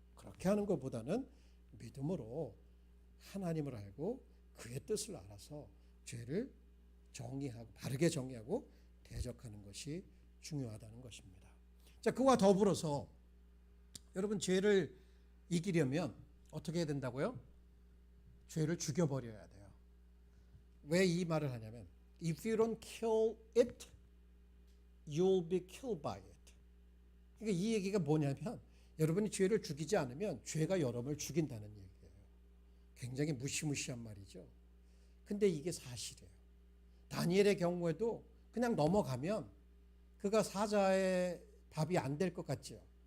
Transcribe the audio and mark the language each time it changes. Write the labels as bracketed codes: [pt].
[ko] 그렇게 하는 것보다는 믿음으로 하나님을 알고 그의 뜻을 알아서 죄를 정의하고 바르게 정의하고 대적하는 것이 중요하다는 것입니다. 자, 그와 더불어서 여러분 죄를 이기려면 어떻게 해야 된다고요? 죄를 죽여버려야 돼요. 왜 이 말을 하냐면 [en] If you don't kill it, you'll be killed by it. [ko] 그러니까 이 얘기가 뭐냐면 여러분이 죄를 죽이지 않으면 죄가 여러분을 죽인다는 얘기예요. 굉장히 무시무시한 말이죠. 근데 이게 사실이에요. 다니엘의 경우에도 그냥 넘어가면 그가 사자의 밥이 안 될 것 같죠.